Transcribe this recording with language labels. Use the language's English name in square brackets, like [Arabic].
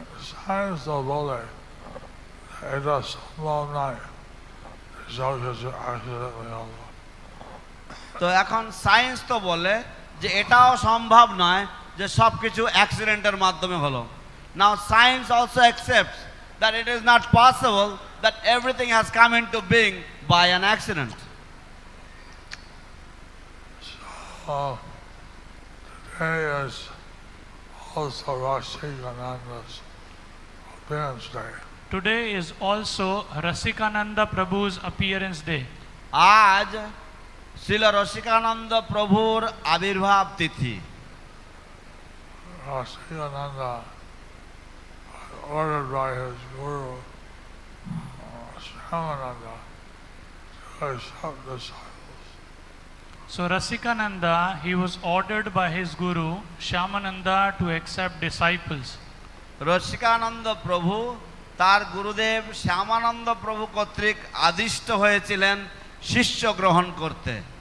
[Bangla] Science তো বলে এটা সম্ভব নয় সব কিছু accidentally হলো। তো এখন সায়েন্স তো বলে যে এটাও সম্ভব নয় যে সব কিছু অ্যাক্সিডেন্টের মাধ্যমে হলো। [English] Now science also accepts that it is not possible that everything has come into being by an accident. So today is also Rasikananda's appearance day. Today is also Rasikananda Prabhu's appearance day. [Bangla] আজ শ্রীল রসিকানন্দ প্রভুর আবির্ভাব তিথি। [English] Rasikananda ordered by his guru Shyamananda to accept disciples. So Rasikananda, he was ordered by his guru Shyamananda to accept disciples. [Bangla] Rasikananda প্রভু তার গুরুদেব শ্যামানন্দ প্রভু কর্তৃক আদিষ্ট হয়েছিলেন শিষ্য গ্রহণ করতে।